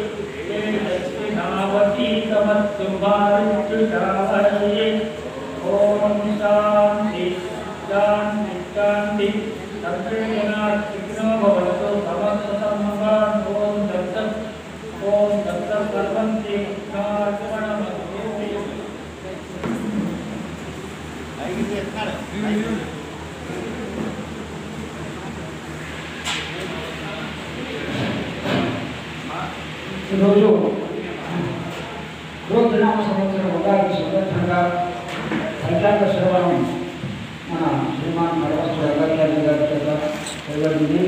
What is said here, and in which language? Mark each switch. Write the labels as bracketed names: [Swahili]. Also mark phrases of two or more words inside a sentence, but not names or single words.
[Sanskrit] तेजस्विनावतीतमस्तु मा विद्युषावहै ॐ शान्ति शान्ति शान्ति सर्वे जनाः सुखिनो भवन्तु समस्ततं मङ्गलम् ॐ दत्तं सर्वं श्रीकृष्णार्पणमस्तु [Telugu] ఈరోజు క్రోధనామ సంవత్సరం ఉగాది సందర్భంగా పంచాంగ శ్రవణం మన శ్రీమాన్ నరవస్సు రంగాచార్య గారి చేత చేయబడింది.